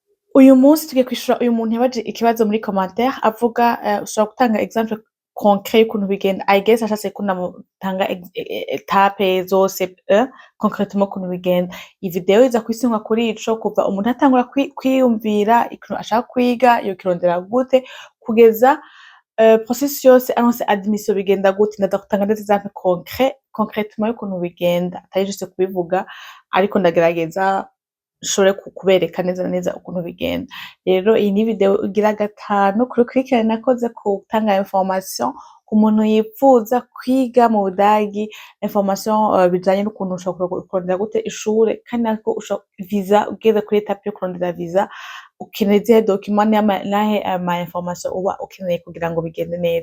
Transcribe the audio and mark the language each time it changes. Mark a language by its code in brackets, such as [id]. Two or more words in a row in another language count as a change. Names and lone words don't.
[rn] uyu munsi tugiye kwishura uyu muntu yabaje ikibazo muri commentaire avuga ushobora gutanga [fr] exemple concret [rn] y'ukuntu bigenda. [en] I guess [rn] ashatse ko namutanga etape zose concretement ukuntu bigenda. Iyi video iza kwisunga kuri ico kuva umuntu atangura kwiyumvira ikintu ashaka kwiga yokirondera gute kugeza processus yose anonse admission bigenda gute. Ndaza gutanga [fr] des exemples concretement [rn] y'ukuntu bigenda atari juste kubivuga ariko ndagerageza nshobore kubereka neza na neza ukuntu bigenda. Rero iyi ni video igira gatanu kurikirana nakoze gutanga information ku muntu yipfuza kwiga mu Budagi, information bijanye n'ukuntu ushobora kurondera gute ishure kandi nako visa ugeze kuri etape yo kurondera visa ukeneye izihe document nahe ama information uba ukeneye kugira ngo bigende neza.